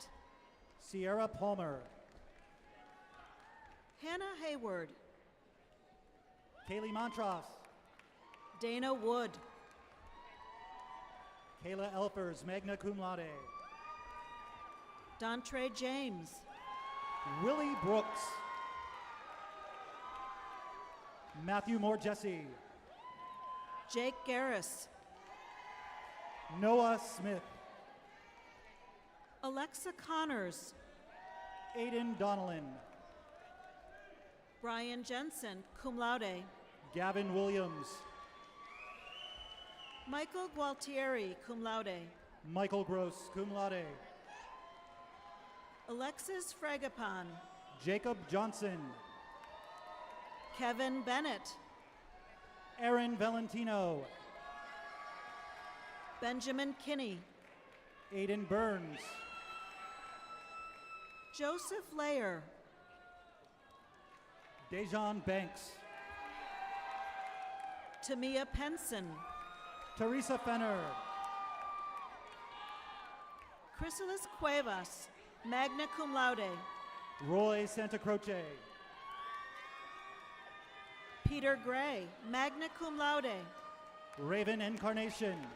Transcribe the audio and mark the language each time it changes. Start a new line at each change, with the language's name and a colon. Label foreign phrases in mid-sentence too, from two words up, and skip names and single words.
English: Sierra Palmer, Hannah Hayward, Kaylee Montross, Dana Wood, Kayla Elfers,
Latin: magna cum laude,
English: Dontre James, Willie Brooks, Matthew Moore Jesse, Jake Garris, Noah Smith, Alexa Connors, Aiden Donnellan, Brian Jensen,
Latin: cum laude.
English: Gavin Williams, Michael Gualtieri,
Latin: cum laude.
English: Michael Gross,
Latin: cum laude,
English: Alexis Fragapon, Jacob Johnson, Kevin Bennett, Aaron Valentino, Benjamin Kinney, Aiden Burns, Joseph Layer, Dejan Banks, Tamia Penson, Teresa Fenner, Chrysalis Cuevas,
Latin: magna cum laude.
English: Roy Santa Croce, Peter Gray,
Latin: magna cum laude.
English: Raven Incarnation,